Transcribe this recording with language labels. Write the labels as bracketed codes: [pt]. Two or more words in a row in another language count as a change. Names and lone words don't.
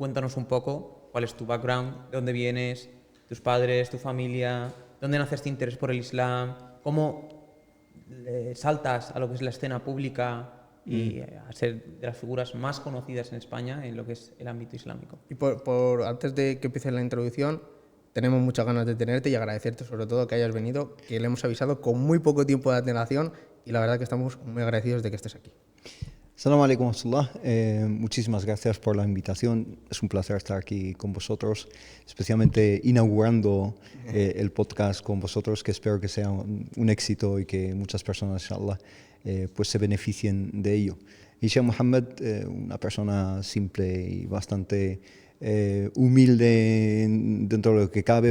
[es] Cuéntanos un poco cuál es tu background, de dónde vienes, tus padres, tu familia, dónde nace este interés por el Islam, cómo saltas a lo que es la escena pública y a ser de las figuras más conocidas en España en lo que es el ámbito islámico. Y antes de que empiece la introducción, tenemos muchas ganas de tenerte y agradecerte sobre todo que hayas venido, que le hemos avisado con muy poco tiempo de antelación y la verdad que estamos muy agradecidos de que estés aquí. [ar] السلام عليكم ورحمة الله. [es] Muchísimas gracias por la invitación. Es un placer estar aquí con vosotros, especialmente inaugurando el podcast con vosotros, que espero que sea un éxito y que muchas personas, inshallah, pues se beneficien de ello. Hisham Mohammed, una persona simple y bastante humilde dentro de lo que cabe.